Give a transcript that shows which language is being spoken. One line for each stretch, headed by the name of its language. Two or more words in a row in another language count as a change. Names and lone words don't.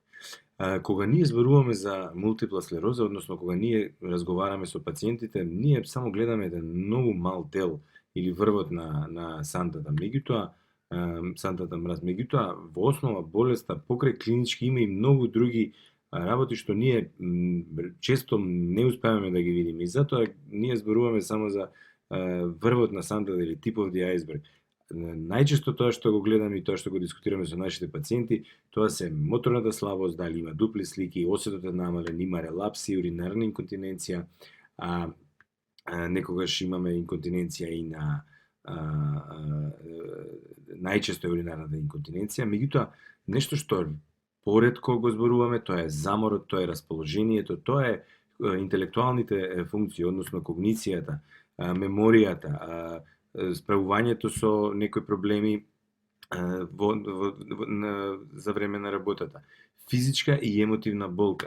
Macedonian: Кога ние зборуваме за мултипла склероза, односно кога ние разговараме со пациентите, ние само гледаме еден многу мал дел или врвот на сантата. Сантата мраз. Меѓутоа, во основа болеста покрај клинички има и многу други работи што ние често не успеваме да ги видиме. И затоа ние зборуваме само за врвот на сантата или
English: tip of the iceberg.
Macedonian: Најчесто тоа што го гледаме и тоа што го дискутираме со нашите пациенти, тоа се моторната слабост, дали има дупли слики, осетот е намален, има релапси, уринарна инконтиненција, некогаш имаме инконтиненција и на најчесто е уринарната инконтиненција, меѓутоа нешто што поретко го зборуваме, тоа е заморот, тоа е расположението, тоа е интелектуалните функции, односно когницијата, меморијата, справувањето со некои проблеми за време на работата, физичка и емотивна болка.